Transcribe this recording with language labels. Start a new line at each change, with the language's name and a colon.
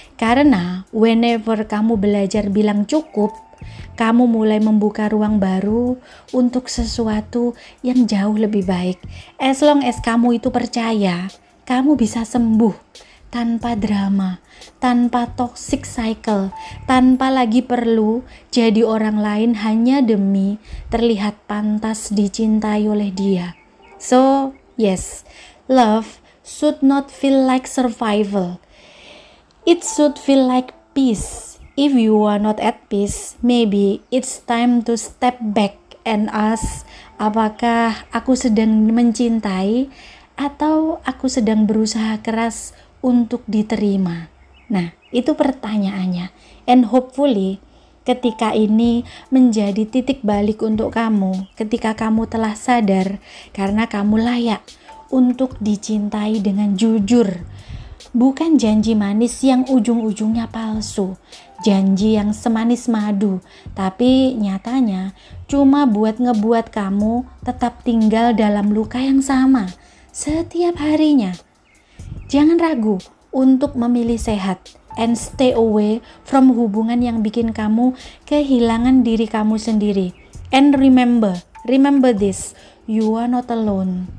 Indonesian: Karena whenever kamu belajar bilang cukup, kamu mulai membuka ruang baru untuk sesuatu yang jauh lebih baik.
English: As long as
Indonesian: kamu itu percaya, kamu bisa sembuh tanpa drama, tanpa toxic cycle, tanpa lagi perlu jadi orang lain hanya demi terlihat pantas dicintai oleh dia.
English: So, yes, love should not feel like survival. It should feel like peace. If you are not at peace, maybe it's time to step back and ask,
Indonesian: apakah aku sedang mencintai atau aku sedang berusaha keras untuk diterima? Nah, itu pertanyaannya.
English: And hopefully,
Indonesian: ketika ini menjadi titik balik untuk kamu, ketika kamu telah sadar karena kamu layak untuk dicintai dengan jujur, bukan janji manis yang ujung-ujungnya palsu, janji yang semanis madu, tapi nyatanya cuma buat ngebuat kamu tetap tinggal dalam luka yang sama setiap harinya. Jangan ragu untuk memilih sehat
English: and stay away from
Indonesian: hubungan yang bikin kamu kehilangan diri kamu sendiri.
English: And remember this, you are not alone.